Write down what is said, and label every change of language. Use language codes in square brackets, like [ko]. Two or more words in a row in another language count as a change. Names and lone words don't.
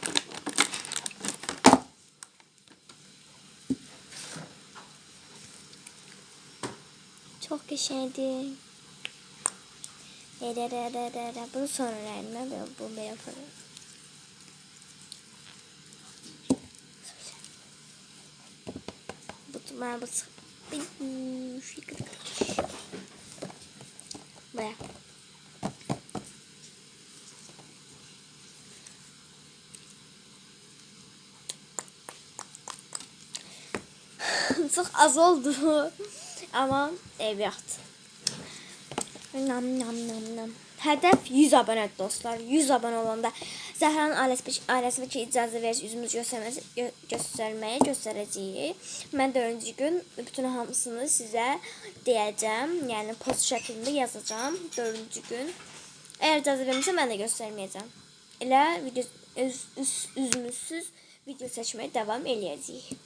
[az] Çox qəşəngdir. Bunu sonra rəngimə bunu belə yaparım. Mən bu buraya. [tr] Çok az oldu ama evlat. [az] Hədəf 100 abone dostlar. 100 abone olanda Zəhranın ailəsinə ki icazə verir üzümüz göstərəcəyik. Mən 4-cü gün bütün hamısını sizə deyəcəm. Yəni post şəklində yazacağım 4-cü gün. Əgər icazə vermirsə mən də göstərməyəcəm. Elə üzümüzsüz video seçməyə davam eləyəcəyik.